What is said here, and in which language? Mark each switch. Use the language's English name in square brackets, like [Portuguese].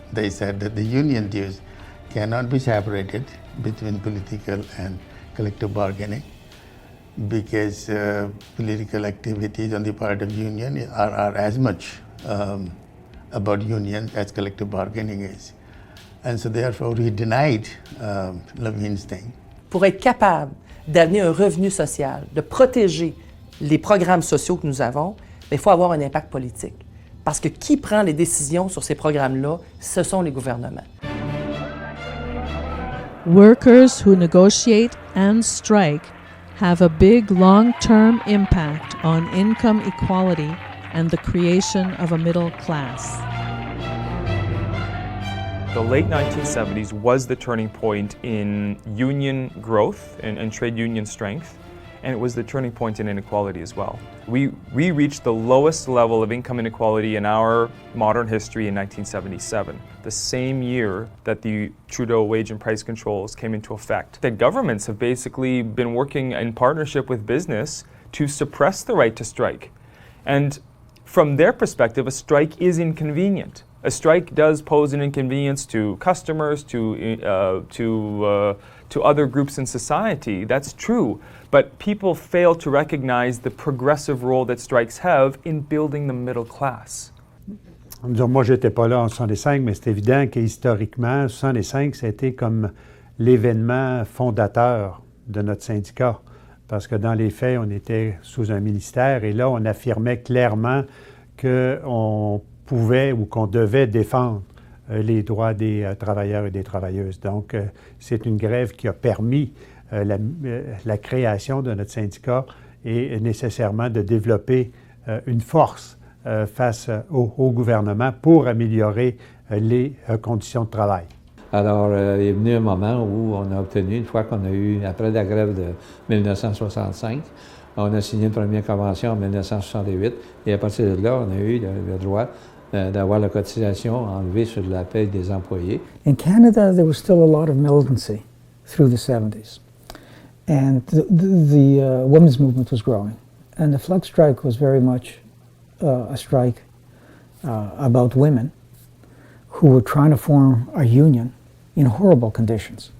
[English] They said that the union dues cannot be separated between political and collective bargaining because political activities on the part of union are as much about union as collective bargaining is. And so therefore he denied Levine's thing. [French] Pour être capable d'amener un revenu social, de protéger les programmes sociaux que nous avons, il faut avoir un impact politique. Parce que qui prend les décisions sur ces programmes-là, ce sont les gouvernements. [English] Workers who negotiate and strike have a big long-term impact on income equality and the creation of a middle class. The late 1970s was the turning point in union growth and trade union strength, and it was the turning point in inequality as well. We reached the lowest level of income inequality in our modern history in 1977, the same year that the Trudeau wage and price controls came into effect. The governments have basically been working in partnership with business to suppress the right to strike. And from their perspective, a strike is inconvenient. A strike does pose an inconvenience to customers, to other groups in society. That's true. But people fail to recognize the progressive role that strikes have in building the middle class. [French] Moi, j'étais pas là en 65, mais c'est évident qu'historiquement, 65, ça a été comme l'événement fondateur de notre syndicat. Parce que dans les faits, on était sous un ministère et là, on affirmait clairement qu'on pouvait ou qu'on devait défendre les droits des travailleurs et des travailleuses. Donc, c'est une grève qui a permis la création de notre syndicat et nécessairement de développer une force face au gouvernement pour améliorer les conditions de travail. Alors, il est venu un moment où on a obtenu, une fois qu'on a eu, après la grève de 1965, on a signé une première convention en 1968 et à partir de là, on a eu le droit d'avoir la cotisation enlevée sur la paie des employés. [English] In Canada, there was still a lot of militancy through the 70s. And the women's movement was growing. And the Fleck strike was very much a strike about women who were trying to form a union in horrible conditions.